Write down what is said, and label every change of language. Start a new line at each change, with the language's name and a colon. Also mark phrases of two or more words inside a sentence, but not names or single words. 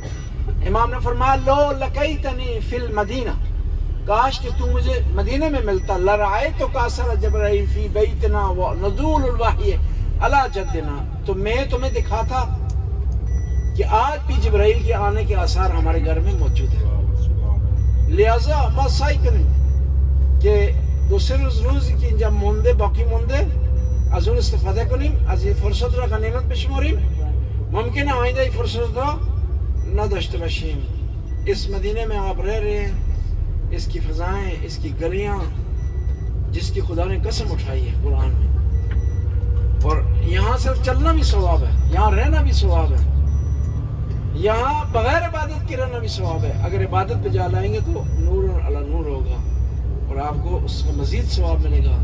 Urdu: امام نے فرمایا
Arabic: لو لقیتنی فی المدینہ،
Urdu: کاش کہ تو مجھے مدینہ میں ملتا،
Arabic: لرعیت کاسر جبرائیل فی بیتنا و نزول الوحی علی جدنا،
Urdu: تو میں تمہیں دکھاتا کہ آج بھی جبرائیل کے آنے کے آثار ہمارے گھر میں موجود ہیں.
Persian: لہذا ما سعی کنیم که 2-3 روزی که اینجا مونده باقی مونده از اون استفاده کنیم، از این فرصت را غنیمت بشماریم. ممکنه آینده این فرصت را نداشته باشیم.
Urdu: اس مدینه میں آپ رہ رہے ہیں، اس کی فضائیں، اس کی گلیاں جس کی خدا نے قسم اٹھائی ہے قرآن میں، اور یہاں صرف چلنا بھی ثواب ہے، یہاں رہنا بھی ثواب ہے، یہاں بغیر عبادت کے رہنا بھی ثواب ہے. اگر عبادت پہ جا لائیں گے تو
Arabic: نور علی نور
Urdu: ہوگا اور آپ کو اس کا مزید ثواب ملے گا.